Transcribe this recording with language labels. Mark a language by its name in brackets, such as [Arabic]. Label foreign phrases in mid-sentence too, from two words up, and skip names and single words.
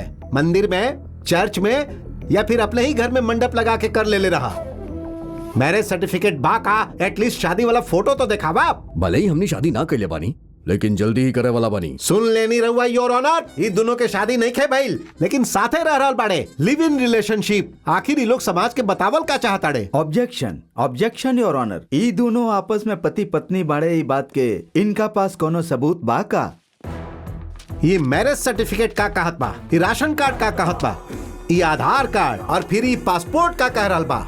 [Bhojpuri] मंदिर में, चर्च में, या फिर अपने ही घर में मंडप लगा के कर ले रहा? [English] marriage certificate [Bhojpuri] बा का? एटलीस्ट शादी वाला फोटो तो दिखावा। भले ही हमनी शादी ना कैले बानी, लेकिन जल्दी ही करे वाला बानी। सुन लेनी रहुआ [English] your honor, [Bhojpuri] ये दोनों के शादी नहीं खे भइल, लेकिन साथे रह रहल बाड़े, [English] live in relationship. [Bhojpuri] आखिर ये लोग समाज के बतावल का चाहताड़े? [English] objection, objection your honor. [Bhojpuri] ई दोनों आपस में पति पत्नी बाड़े, ई बात के इनका पास कोनो सबूत बा का? ये [English] marriage certificate [Bhojpuri] का कहत बा, ये [English] ration card [Bhojpuri] का कहत बा, ये आधार कार्ड, और फिर ये पासपोर्ट का कह रहल बा।